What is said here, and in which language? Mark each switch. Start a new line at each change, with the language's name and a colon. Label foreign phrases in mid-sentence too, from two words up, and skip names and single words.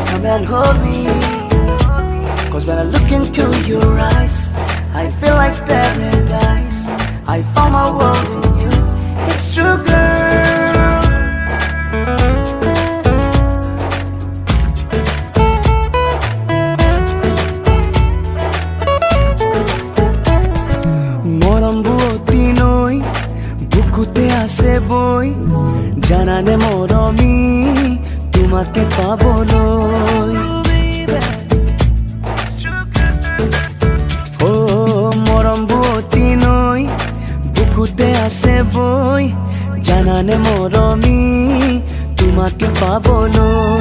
English: and hold me. Cause when I look into your eyes, I feel like paradise. I found my world in you. It's true, girl.
Assamese: মৰম বোৱতী নৈ, বুকুতে আছে বৈ. জানানে মৰমী, তোমাকে পাবলৈ. বুকুতে আছে বই জানানে মৰমি তোমাকে পাবলৈ